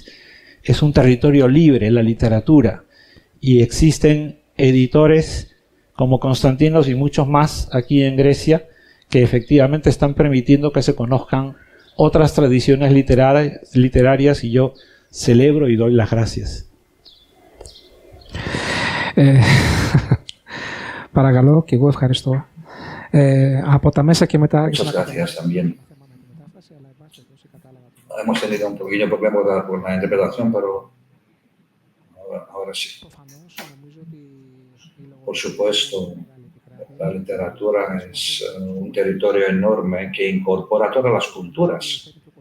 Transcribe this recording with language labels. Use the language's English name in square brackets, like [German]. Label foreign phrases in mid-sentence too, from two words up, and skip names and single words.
[Spanish] Es un territorio libre la literatura y existen editores como Constantinos y muchos más aquí en Grecia que efectivamente están permitiendo que se conozcan otras tradiciones literarias y yo celebro y doy las gracias. [Greek] Παρακαλώ, και εγώ ευχαριστώ. Από τα μέσα και μετά... [Spanish] Muchas gracias también. Hemos tenido un pequeño problema con la interpretación, pero ahora sí. Por supuesto, la literatura es un territorio enorme que incorpora todas las culturas.